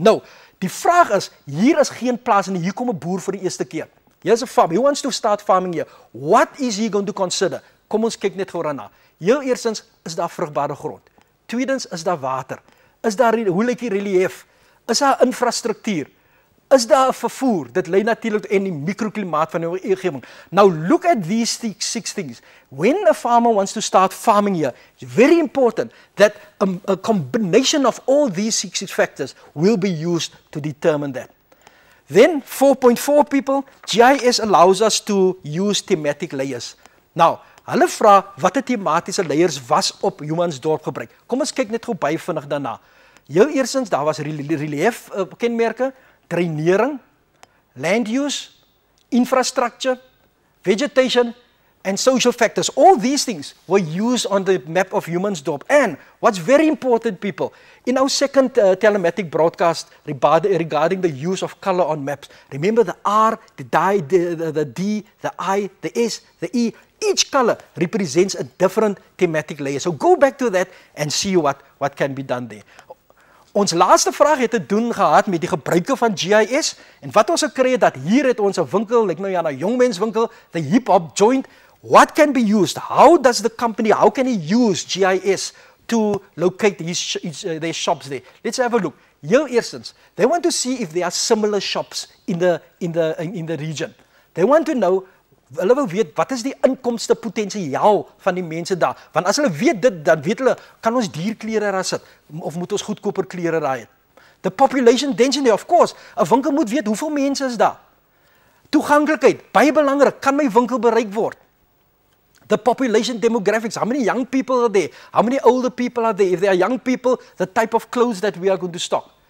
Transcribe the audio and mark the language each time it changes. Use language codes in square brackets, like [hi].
[af] Nou, die vraag is, hier is geen plaas en hier kom 'n boer vir die eerste keer. [en] Here's a farm. He wants to start farming here. What is he going to consider? [af] Kom ons kyk net gou daarna. Heel eerstens is daar vrugbare grond. Tweedens is daar water. Is daar hoe lyk die relief? Is daar infrastruktuur? Is daar 'n vervoer? Dit lei natuurlik in die mikroklimaat van die omgewing. [en] Now look at these six things. When a farmer wants to start farming here, it's very important that a combination of all these six factors will be used to determine that. Then 4.4 people, GIS allows us to use thematic layers. [af] Now, hulle vra watter tematiese layers was op Humansdorp gebruik. Kom ons kyk net gou baie vinnig daarna. Heel eerstens, daar was relief kenmerke, drainering, [en] land use, infrastructure, vegetation, and social factors. All these things were used on the map of Humansdorp. And what's very important, people, in our second telematic broadcast regarding the use of color on maps, remember the R, the D, the I, the S, the E, each color represents a different thematic layer. So go back to that and see what can be done there. [af] Ons laaste vraag het te doen gehad met die gebruike van GIS en wat ons gekry het dat hier het ons 'n winkel, lyk nou ja 'n jongmenswinkel, [en] the hip hop joint. What can be used? How does the company, how can he use GIS to locate their shops there? Let's have a look. [af] Heel eerstens, [en] they want to see if there are similar shops in the region. They want to know, [af] hulle wil weet wat is die inkomste potensiaal van die mense daar. Want as hulle weet dit, dan weet hulle, kan ons dierklere daar sit of moet ons goedkoper klere daar hê? [en] The population density, of course. [af] 'n Winkel moet weet hoeveel mense is daar. Toeganklikheid, baie belangrik, kan my winkel bereik word? [en] The population demographics, how many young people are there? How many older people are there? If there are young people, the type of clothes that we are going to stock.